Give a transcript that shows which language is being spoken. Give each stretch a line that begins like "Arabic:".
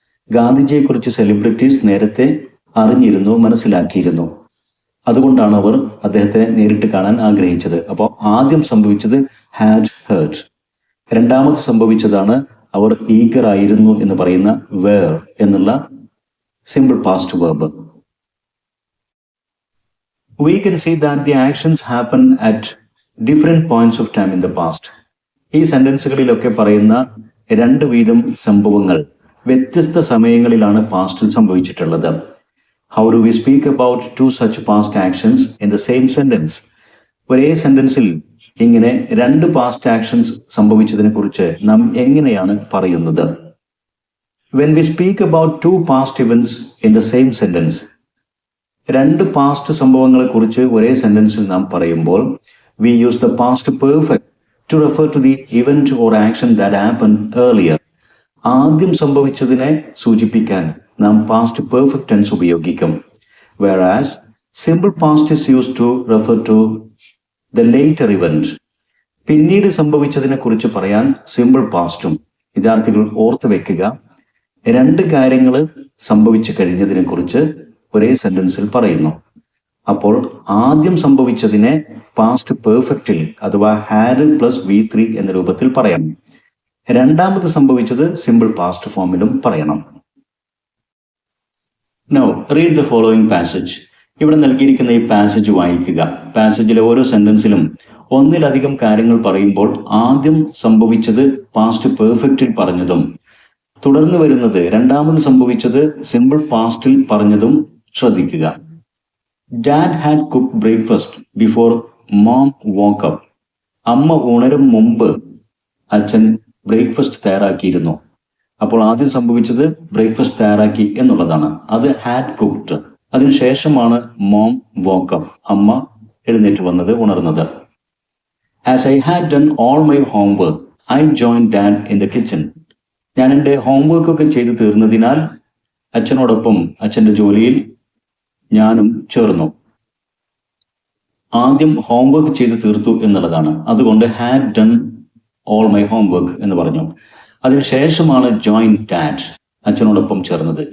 Malayalam: ഗാന്ധിജിയെ കുറിച്ച് സെലിബ്രിറ്റീസ് നേരത്തെ അറിഞ്ഞിരുന്നു, മനസ്സിലാക്കിയിരുന്നു. അതുകൊണ്ടാണ് അവർ അദ്ദേഹത്തെ നേരിട്ട് കാണാൻ ആഗ്രഹിച്ചത്. അപ്പോൾ ആദ്യം സംഭവിച്ചത് ഹാഡ് ഹേർഡ്. രണ്ടാമത് സംഭവിച്ചതാണ് അവർ ഈഗർ ആയിരുന്നു എന്ന് പറയുന്ന വേർ എന്നുള്ള simple past verb.
English: We can see that the actions happen at different points of time in the past.
Malayalam: ഈ സെന്റൻസുകളിലൊക്കെ പറയുന്ന രണ്ട് വീതം സംഭവങ്ങൾ വ്യത്യസ്ത സമയങ്ങളിലാണ് പാസ്റ്റിൽ സംഭവിച്ചിട്ടുള്ളത്.
English: How do we speak about two such past actions in the same sentence?
Malayalam: ഒരേ സെന്റൻസിൽ ഇങ്ങനെ രണ്ട് പാസ്റ്റ് ആക്ഷൻസ് സംഭവിച്ചതിനെ കുറിച്ച് നാം എങ്ങനെയാണ് പറയുന്നത്?
English: When we speak about two past events in the same sentence,
Malayalam: രണ്ട് പാസ്റ്റ് സംഭവങ്ങളെ കുറിച്ച് ഒരേ സെന്റൻസിൽ നാം പറയുമ്പോൾ
English: we use the past perfect to refer to the event or action that happened earlier.
Malayalam: ആദ്യം സംഭവിച്ചതിനെ സൂചിപ്പിക്കാൻ നാം പാസ്റ്റ് പെർഫെക്റ്റ് ടെൻസ് ഉപയോഗിക്കും.
English: Whereas simple past is used to refer to the later event.
Malayalam: പിന്നീട് സംഭവിച്ചതിനെ കുറിച്ച് പറയാൻ സിമ്പിൾ പാസ്റ്റും. വിദ്യാർത്ഥികൾ ഓർത്ത് വെക്കുക, രണ്ട് കാര്യങ്ങൾ സംഭവിച്ചു കഴിഞ്ഞതിനെ കുറിച്ച് ഒരേ സെന്റൻസിൽ പറയുന്നു. അപ്പോൾ ആദ്യം സംഭവിച്ചതിനെ പാസ്റ്റ് പെർഫെക്റ്റിൽ അഥവാ ഹാഡ് പ്ലസ് V3 എന്ന രൂപത്തിൽ പറയണം. രണ്ടാമത് സംഭവിച്ചത് സിമ്പിൾ പാസ്റ്റ് ഫോമിലും പറയണം.
English: Now read the following passage.
Malayalam: ഇവിടെ നൽകിയിരിക്കുന്ന ഈ പാസേജ് വായിക്കുക. പാസേജിലെ ഓരോ സെന്റൻസിലും ഒന്നിലധികം കാര്യങ്ങൾ പറയുമ്പോൾ ആദ്യം സംഭവിച്ചത് പാസ്റ്റ് പെർഫെക്റ്റിൽ പറഞ്ഞതും തുടർന്ന് വരുന്നത് രണ്ടാമത് സംഭവിച്ചത് സിമ്പിൾ പാസ്റ്റിൽ പറഞ്ഞതും ശ്രദ്ധിക്കുക.
English: Dad had cooked breakfast before mom woke up.
Malayalam: അമ്മ ഉണരും മുമ്പ് അച്ഛൻ ബ്രേക്ക്ഫാസ്റ്റ് തയ്യാറാക്കിയിരുന്നു. അപ്പോൾ ആദ്യം സംഭവിച്ചത് ബ്രേക്ക്ഫാസ്റ്റ് തയ്യാറാക്കി എന്നുള്ളതാണ്. അത് ഹാഡ് കുക്ക്ഡ്. അതിനുശേഷമാണ്
English: mom woke up,
Malayalam: അമ്മ എഴുന്നേറ്റ് വന്നത്, ഉണർന്നത്.
English: As I had done all my homework, I joined Dad in the kitchen.
Malayalam: ഞാൻ എൻ്റെ ഹോംവർക്ക് ഒക്കെ ചെയ്തു തീർന്നതിനാൽ അച്ഛനോടൊപ്പം അച്ഛൻ്റെ ജോലിയിൽ ഞാനും ചേർന്നു. ആദ്യം ഹോംവർക്ക് ചെയ്ത് തീർത്തു എന്നുള്ളതാണ്. അതുകൊണ്ട്
English: had done all my homework
Malayalam: എന്ന് പറഞ്ഞു. അതിനുശേഷമാണ്
English: join dad,
Malayalam: അച്ഛനോടൊപ്പം ചേർന്നത്.